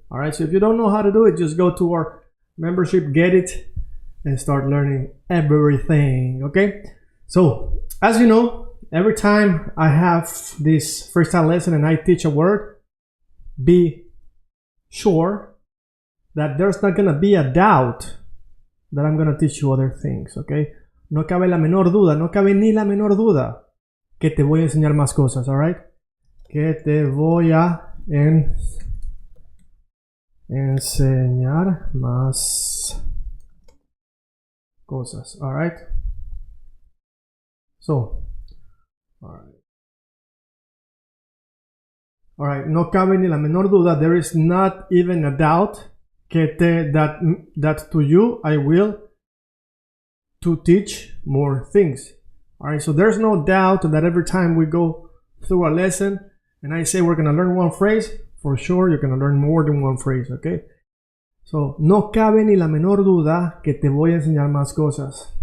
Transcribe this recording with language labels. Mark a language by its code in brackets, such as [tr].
[en] All right, so if you don't know how to do it, just go to our membership, get it, and start learning everything, okay? So, as you know, every time I have this freestyle lesson and I teach a word, be sure that there's not gonna be a doubt that I'm gonna teach you other things, okay? [es] No cabe la menor duda, no cabe ni la menor duda que te voy a enseñar más cosas, alright? Que te voy a enseñar más cosas, alright? [en] So, alright, [es] no cabe ni la menor duda, [en] there is not even a doubt that to you I will to teach more things. Alright, so there's no doubt that every time we go through a lesson and I say we're gonna learn one phrase, for sure you're gonna learn more than one phrase, okay? [es] So, no cabe ni la menor duda que te voy a enseñar más cosas.